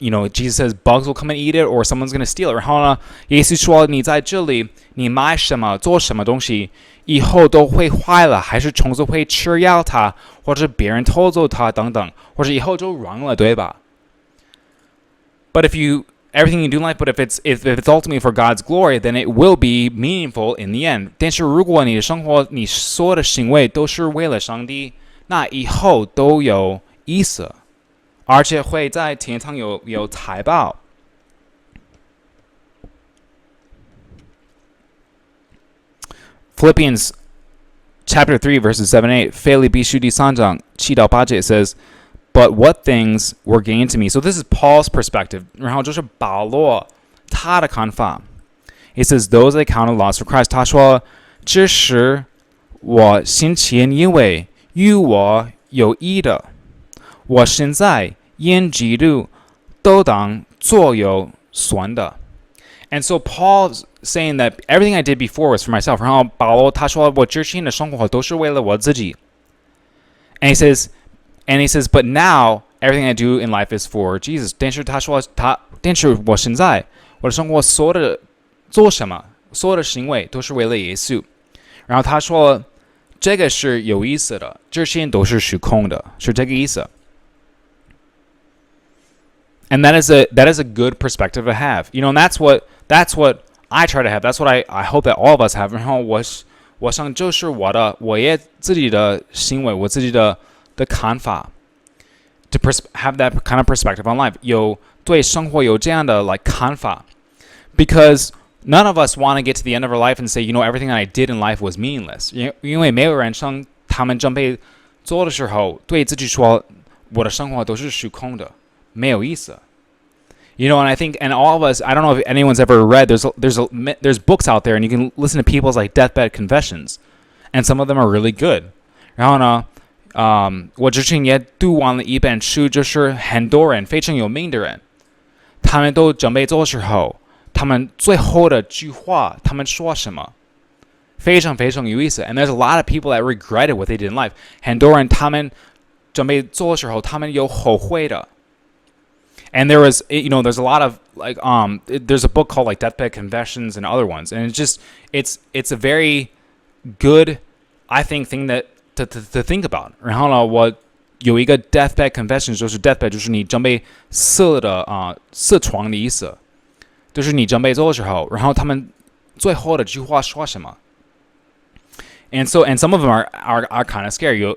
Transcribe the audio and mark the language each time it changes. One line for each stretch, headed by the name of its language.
English: Jesus says bugs will come and eat it or someone's going to steal it.
Chinese: 然后呢，耶稣说你在这里，你买什么做什么东西，以后都会坏了，还是虫子会吃掉它，或者别人偷走它等等，或者以后就扔了，对吧？
English: But everything you do in life, but if it's ultimately for God's glory, then it will be meaningful in the end.
Chinese: 但是如果你的生活，你所有的行为都是为了上帝，那以后都有意思，而且会在天堂有财宝。
English: Philippians chapter 3 verses 7 and 8,
Chinese: 腓立比书第3章7到8节
English: says, But what things were gained to me? So this is Paul's perspective.
Chinese: 然后就是保罗他的看法。
English: It says, Those I counted lost for Christ.
Chinese: 他说，这是我先前因为与我有益的，我现在因基督都当作有损的。
English: And so Paul's saying that everything I did before was for myself.
Chinese: 然后保罗他说，我之前的生活都是为了我自己。
English: And he says, but now everything I do in life is for Jesus.
Chinese: 但是他说但是我现在我的生活所有的做什么，所有的行为都是为了耶稣。然后他说，这个是有意思的，这些都是虚空的，是这个意思。
English: And that is a good perspective to have. And that's what I try to have. That's what I hope that all of us have.
Chinese: 然后我想就是我也自己的行为，我自己的看法
English: to have that kind of perspective on life.
Chinese: 有对生活有这样的看法
English: because none of us want to get to the end of our life and say, everything that I did in life was meaningless.
Chinese: 因为没有人生他们准备做的时候对自己说，我的生活都是虚空的，没有意思。
English: And I think, and all of us, I don't know if anyone's ever read, there's books out there and you can listen to people's deathbed confessions. And some of them are really good.
Chinese: 然后呢我之前也读完了一本书，就是很多人非常有名的人，他们都准备走的时候，他们最后的句话，他们说什么，非常非常有意思。
English: And there's a lot of people that regretted what they did in life.
Chinese: 很多人他们准備做的時候，他們有後悔的。
English: And there was, there's a lot of there's a book called Deathbed Confessions and other ones, and it's a very good, I think, thing that to think about.
Chinese: 然後呢，我有一個 Deathbed Confessions， 就是 Deathbed， 就是你準備死的死床的意思，就是你準備做的時候，然後他們最後的句話說什麼？
English: And some of them are kind of scary.